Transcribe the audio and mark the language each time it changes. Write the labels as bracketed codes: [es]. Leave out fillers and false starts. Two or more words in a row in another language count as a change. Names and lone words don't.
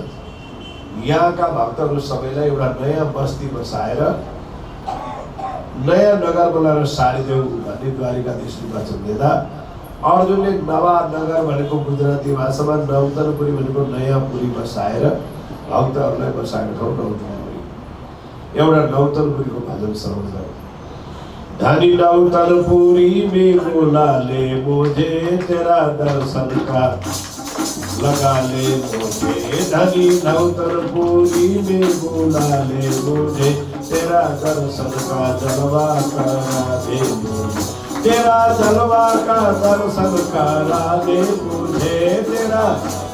[ne] यहाँका भक्तहरू सबैलाई एउटा नयाँ बस्ती बसाएर नयाँ नगर बनाएर सारिदेऊ भन्ने द्वारिकाधीशले वचन दिँदा अर्जुनले नवा नगर भनेको गुजराती भाषामा नौतनपुरी भनेको नयाँ पुरी बसाएर भक्तहरूलाई बसाएको ठाउँ नौतनपुरी। एउटा नौतनपुरीको भजन श्रवण गरौँ। [hi] धनी नौतनपुरी में बोला ले मुझे तेरा दर्शन का लगा ले मुझे। धनी नौतनपुरी में बोला ले मुझे तेरा दर्शन का जलवा करा दे मुझे। तेरा जलवा का दर्शन करा दे मुझे।